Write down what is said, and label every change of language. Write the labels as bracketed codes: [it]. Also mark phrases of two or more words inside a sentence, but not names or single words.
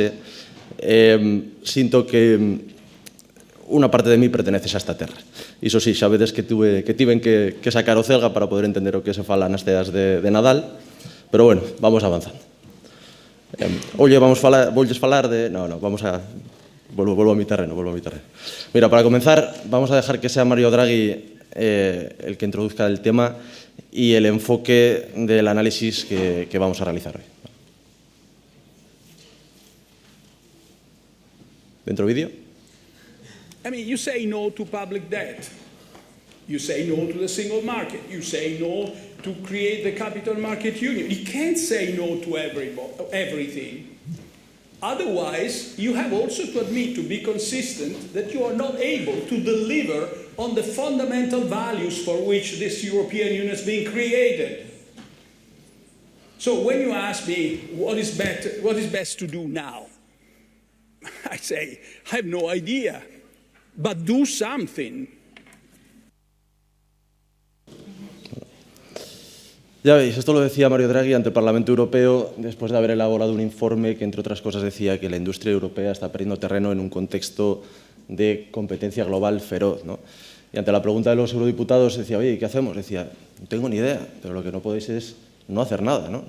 [gl] Sinto que unha parte de mí pertenece a esta terra. Iso sí, xa vedes que tiven que sacar o celga para poder entender o que se fala nas ceas de Nadal, [es] pero bueno, vamos avanzando. [gl] Oye, voulles falar de... [es] No, vamos a... Vuelvo a mi terreno. Mira, para comenzar, vamos a dejar que sea Mario Draghi el que introduzca el tema y el enfoque del análisis que vamos a realizar hoy. ¿Dentro vídeo? [en] I mean, you say no to public debt. You say no to the single market. You say no to create the capital market union. You can't say no to everything. Otherwise, you have also to admit, to be consistent, that you are not able to deliver on the fundamental values for which this European Union has been created. So when you ask me what is best to do now, I say, I have no idea, but do something. [es] Ya veis, esto lo decía Mario Draghi ante el Parlamento Europeo después de haber elaborado un informe que, entre otras cosas, decía que la industria europea está perdiendo terreno en un contexto de competencia global feroz, ¿no? Y ante la pregunta de los eurodiputados decía, oye, ¿qué hacemos? Decía, no tengo ni idea, pero lo que no podéis es no hacer nada, ¿no?